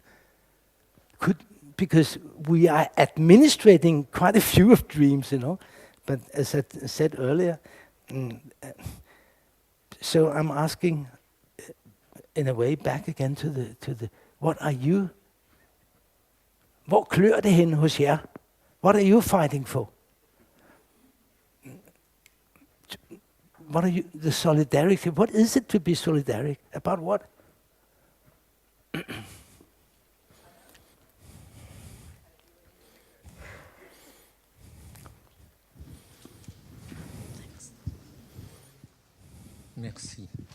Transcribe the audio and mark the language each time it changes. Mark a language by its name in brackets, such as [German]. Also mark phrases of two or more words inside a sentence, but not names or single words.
[English] Because we are administrating quite a few of dreams, but as I said earlier, so I'm asking in a way back again to the what are you? [Danish] Hvor klør det hen hos jer? [English] What are you fighting for? What are you, the solidarity, what is it to be solidaric? About what? Merci.